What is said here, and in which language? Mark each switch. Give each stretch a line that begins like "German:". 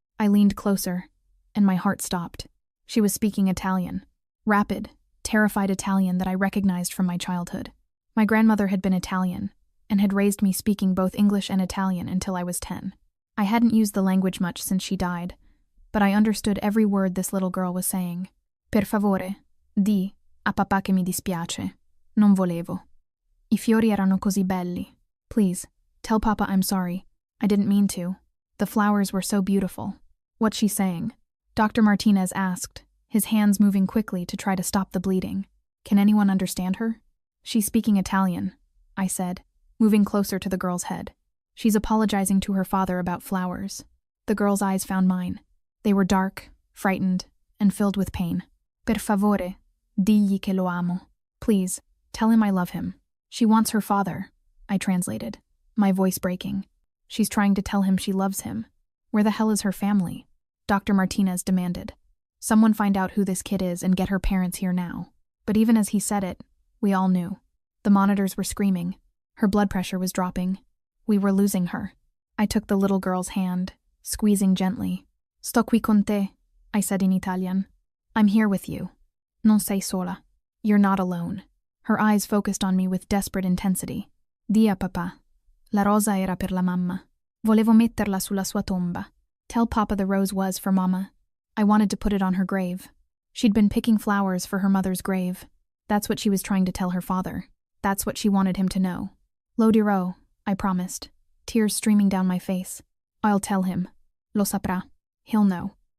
English: I leaned closer, and my heart stopped. She was speaking Italian. Rapid, terrified Italian that I recognized from my childhood. My grandmother had been Italian, and had raised me speaking both English and Italian until I was 10. I hadn't used the language much since she died, but I understood every word this little girl was saying.
Italian: "Per favore, di a papà che mi dispiace. Non volevo. I fiori erano così belli.
English: Please, tell Papa I'm sorry. I didn't mean to. The flowers were so beautiful." "What's she saying?" Dr. Martinez asked, his hands moving quickly to try to stop the bleeding. "Can anyone understand her?" "She's speaking Italian," I said, moving closer to the girl's head. "She's apologizing to her father about flowers." The girl's eyes found mine. They were dark, frightened, and filled with pain.
Italian: "Per favore, digli che lo amo."
English: "Please, tell him I love him." "She wants her father," I translated, my voice breaking. "She's trying to tell him she loves him. Where the hell is her family?" Dr. Martinez demanded. "Someone find out who this kid is and get her parents here now." But even as he said it, we all knew. The monitors were screaming. Her blood pressure was dropping. We were losing her. I took the little girl's hand, squeezing gently.
Italian: "Sto qui con te,"
English: I said in Italian. "I'm here with you.
Italian: Non sei sola.
English: You're not alone." Her eyes focused on me with desperate intensity.
Italian: "Di a papà. La rosa era per la mamma. Volevo metterla sulla sua tomba.
English: Tell Papa the rose was for Mama. I wanted to put it on her grave." She'd been picking flowers for her mother's grave. That's what she was trying to tell her father. That's what she wanted him to know.
Italian: "Lo dirò,"
English: I promised, tears streaming down my face. "I'll tell him.
Italian: Lo saprà.
English: He'll know."